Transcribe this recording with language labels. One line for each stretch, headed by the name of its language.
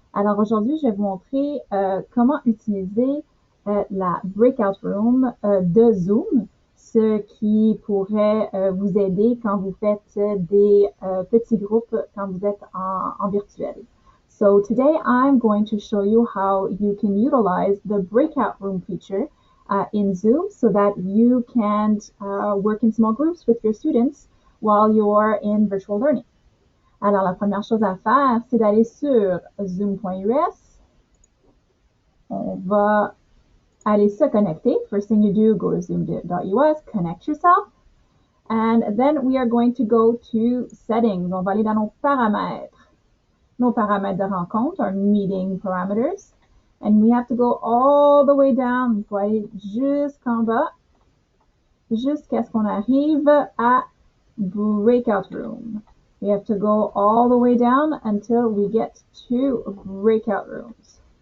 French: Alors aujourd'hui, je vais vous montrer comment utiliser la Breakout Room de Zoom, ce qui pourrait vous aider quand vous faites des petits groupes quand vous êtes en virtuel.
English: So today I'm going to show you how you can utilize the Breakout Room feature in Zoom so that you can work in small groups with your students while you're in virtual learning.
French: Alors, la première chose à faire, c'est d'aller sur zoom.us. On va aller se connecter.
English: First thing you do, go to zoom.us, connect yourself. And then we are going to go to settings.
French: On va aller dans nos paramètres. Nos paramètres de rencontre,
English: our meeting parameters. And we have to go all the way down.
French: Il faut aller jusqu'en bas, jusqu'à ce qu'on arrive à Breakout Room.
English: We have to go all the way down until we get to breakout rooms.